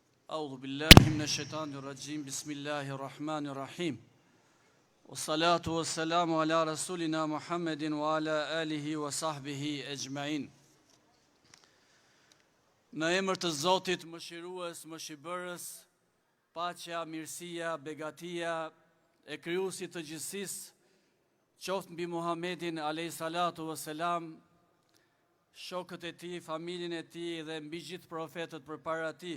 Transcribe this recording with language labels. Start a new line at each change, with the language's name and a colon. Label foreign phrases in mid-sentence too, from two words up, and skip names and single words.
Arabic: أعوذ بالله من الشيطان الرجيم بسم الله الرحمن الرحيم والصلاة والسلام على رسولنا محمد وعلى آله وصحبه أجمعين.
Albanian: Në emër të Zotit mëshirues, mëshibërës, paqja, mirësia, begatia e krijuesit të gjithësisë, qoftë mbi Muhammedin
Arabic: عليه الصلاة والسلام,
Albanian: shokët e tij, familjen e tij dhe mbi gjithë profetët përpara tij.